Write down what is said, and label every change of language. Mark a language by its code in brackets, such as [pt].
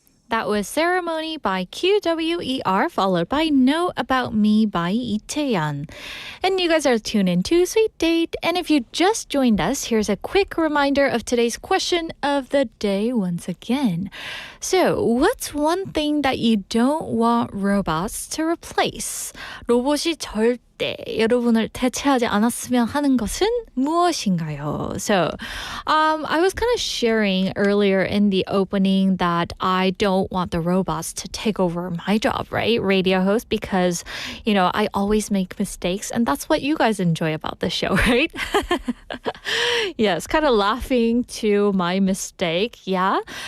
[en] That was Ceremony by QWER, followed by Know About Me by Itaeyan. And you guys are tuned in to Sweet Date. And if you just joined us, here's a quick reminder of today's question of the day once again. So, what's one thing that you don't want robots to replace? [ko] 로봇이 절대 여러분을 대체하지 않았으면 하는 것은 무엇인가요? [en] So, I was kind of sharing earlier in the opening that I don't want the robots to take over my job, right? Radio host, because, I always make mistakes, and that's what you guys enjoy about the show, right? Yes, kind of laughing to my mistake, yeah.